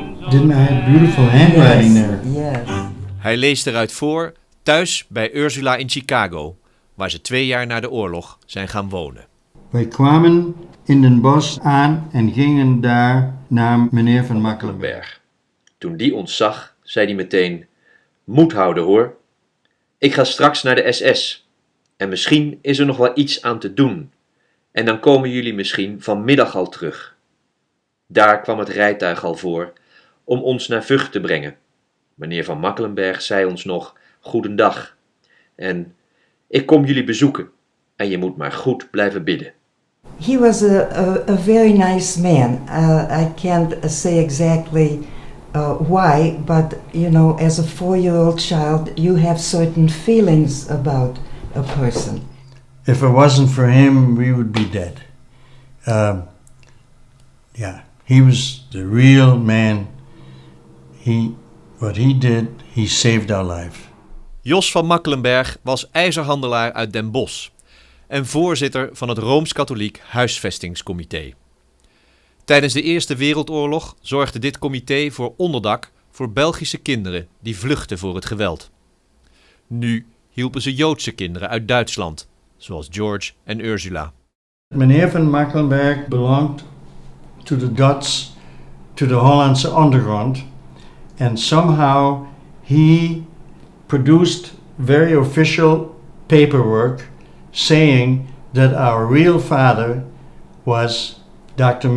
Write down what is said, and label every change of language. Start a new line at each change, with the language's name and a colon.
English: Didn't I have beautiful handwriting there? Yes.
Dutch: Hij leest eruit voor thuis bij Ursula in Chicago, waar ze 2 jaar na de oorlog zijn gaan wonen. Wij kwamen in Den Bosch aan en gingen daar naar meneer van Makkelenberg. Toen die ons zag, zei hij meteen: moed houden hoor. Ik ga straks naar de SS. En misschien is er nog wel iets aan te doen. En dan komen jullie misschien vanmiddag al terug. Daar kwam het rijtuig al voor om ons naar Vught te brengen. Meneer van Makkelenberg zei ons nog goedendag. En ik kom jullie bezoeken. En je moet maar goed blijven bidden.
English: He was a very nice man. I can't say exactly why, but you know, as a 4-year-old child, you have certain feelings about a person. If it wasn't for him, we would be dead. Yeah, he was the real man. What he did, he saved our life.
Dutch: Jos van Makkelenberg was ijzerhandelaar uit Den Bosch en voorzitter van het Rooms-Katholiek Huisvestingscomité. Tijdens de Eerste Wereldoorlog zorgde dit comité voor onderdak voor Belgische kinderen die vluchtten voor het geweld. Nu hielpen ze Joodse kinderen uit Duitsland, zoals George en Ursula.
English: Meneer van Makkelenberg belonged to the Dutch, to the Hollandse underground, and somehow he produced very official paperwork saying that our real father was Dr.